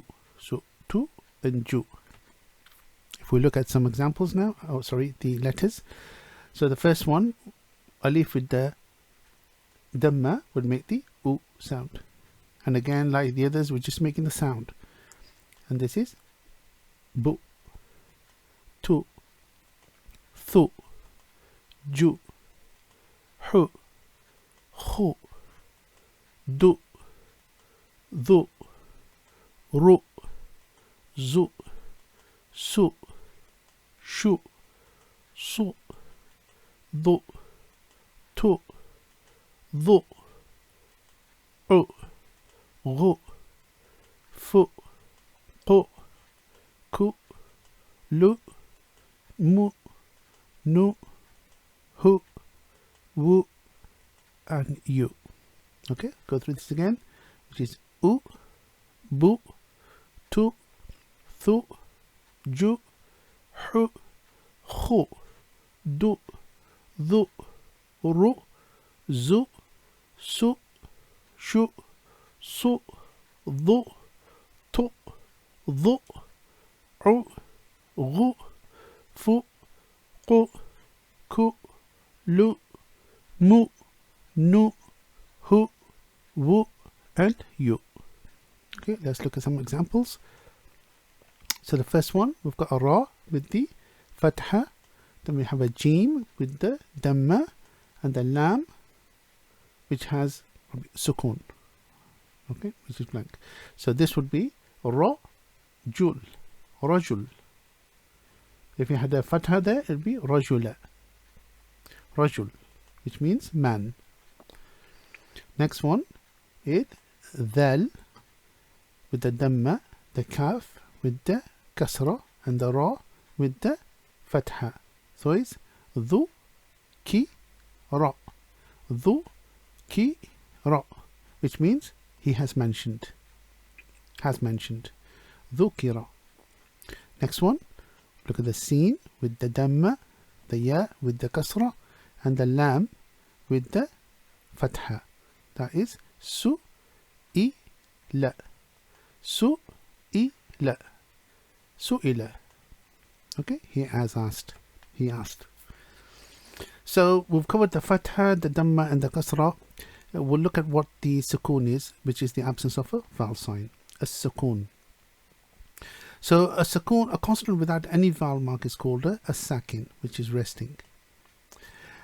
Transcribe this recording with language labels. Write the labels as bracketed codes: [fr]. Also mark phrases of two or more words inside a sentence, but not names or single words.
[en] So tu and ju. If we look at some examples now, the letters. So the first one, alif with the dhamma would make the u sound, and again, like the others, we're just making the sound. And this is bu, tu, thu, ju, hu, khu, du, dhu, ru, zu, su, shu, su, du, tu, dhu, u, gu, fu, qu, ku, lu, mu, nu, hu, wu, and you. Okay, go through this again, which is u, bu, tu, thu, ju, hu, khu, du, dhu, ru, zu, su, shu, su, dhu, tu, dhu, u, gu, fu, qu, ku, lu, mu, nu, hu, wu, and you. Okay, let's look at some examples. So the first one, we've got a ra with the fatha, then we have a jim with the dhamma, and the lam, which has sukun, okay, which is blank. So this would be ra, jul, rajul. If you had a fatha there, it would be rajula, rajul, which means man. Next one is dhal with the dhamma, the kaf with the kasra, and the ra with the fatha. So it's dhu ki ra, dhu ki ra, which means he has mentioned, dhukira. Next one, look at the sin with the dhamma, the ya with the kasra, and the lam with the fatha. That is su I la, su I la, su'ila. Okay, he has asked, he asked. So we've covered the fatha, the dhamma, and the kasra. We'll look at what the sukun is, which is the absence of a vowel sign, a sukun. So a sukun, a consonant without any vowel mark, is called a sakin, which is resting.